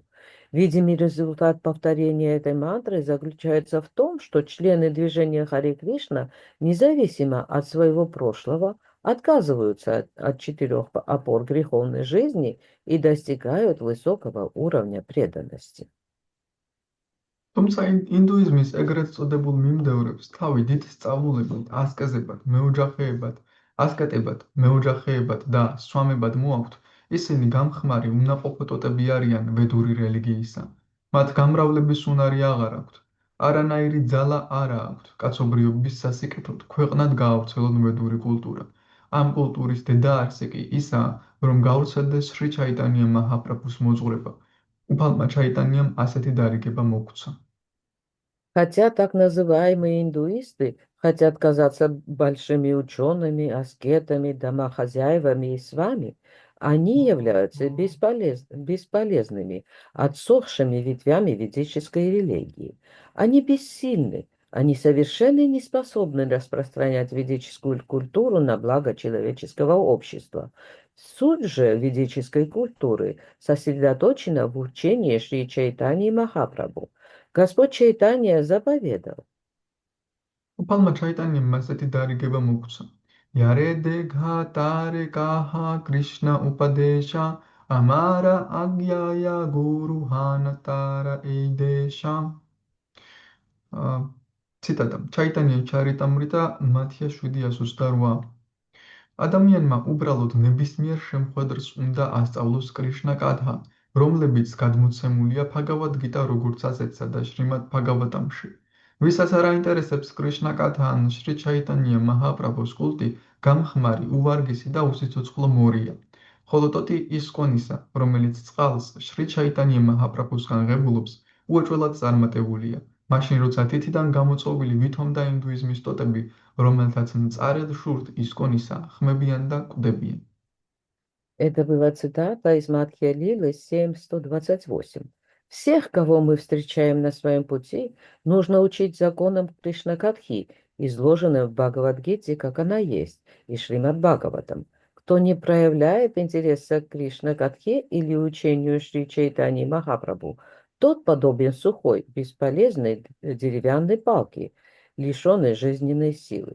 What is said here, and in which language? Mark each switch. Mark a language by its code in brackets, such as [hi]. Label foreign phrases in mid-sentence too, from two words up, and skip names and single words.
[ru] Видимый результат повторения этой мантры заключается в том, что члены движения Харе Кришна, независимо от своего прошлого, отказываются от 4 опор греховной жизни и достигают высокого уровня преданности. [ka] თუმცა ინდუიზმის ეგრეთ წოდებულ მიმდევრებს თავი დიდ სწავლულებად, ასკეტებად, მეოჯახეებად და სვამებად მოაქვთ, ისინი გამხმარი უნაყოფო ტოტები არიან ვედური რელიგიისა. მათ გამრავლების უნარი აღარ აქვთ. არანაირი ძალა არა აქვთ კაცობრიობის სასიკეთოდ ქვეყნად გაავრცელონ ვედური კულტურა. ამ კულტურის დედაარსი კი ისაა, რომ გავრცელდეს შრი ჩაიტანია მაჰაპრაბჰუს მოძღვრება. უფალმა ჩაიტანიამ ასეთი დარიგება მოგცა. [ru] Хотя так называемые индуисты хотят казаться большими учеными, аскетами, домохозяевами и с вами, они являются бесполезными, отсохшими ветвями ведической религии. Они бессильны, они совершенно не способны распространять ведическую культуру на благо человеческого общества. Суть же ведической культуры сосредоточена в учении Шри Чайтаньи Махапрабху. Господь Чайтанья заповедал. [ka] უფალმა ჩაიტანიამ ასეთი დარიგება მოგცა. [bn] যারে দেখ তারে কহ কৃষ্ণ উপদেশ আমার আজ্ঞায় গুরু হঞা তার এই দেশ. [ka] ციტატა. ჩაიტანია ჩარიტამრიტა მათია 728. ადამიანმა უბრალოდ ნებისმიერ შემხვედრს უნდა ასწავლოს კრიშნა კათა, რომლებიც გადმოცემულია ფაგავად გიტა როგორც ასეთსა და შრიმად ფაგავატამში. ვისაც არ აინტერესებს კრიშნა კათა ან შრი ჩაიტანია მაჰაპრაბჰუს კულტი, გამხმარი, უვარგისი და უსიცოცხლო მორია. ხოლო ტოტი ისკონისა, რომელიც წყალს შრი ჩაიტანია მაჰაპრაბჰუსგან ღებულობს, უეჭველად წარმატებულია. მაშინ როცა თითიდან გამოწვეული ვითომ და ინდუიზმის ტოტები, რომელთაც მწარედ შურთ ისკონისა, ხმებიან და კვდებიან. [ru] Это была цитата из Мадхья Лилы 7.128. Всех, кого мы встречаем на своем пути, нужно учить законам Кришна-катхи, изложенным в Бхагавад-гите, как она есть, и Шримад Бхагаватам. Кто не проявляет интереса к Кришна-катхе или учению Шри Чайтаньи Махапрабху, тот подобен сухой, бесполезной деревянной палке, лишенной жизненной силы.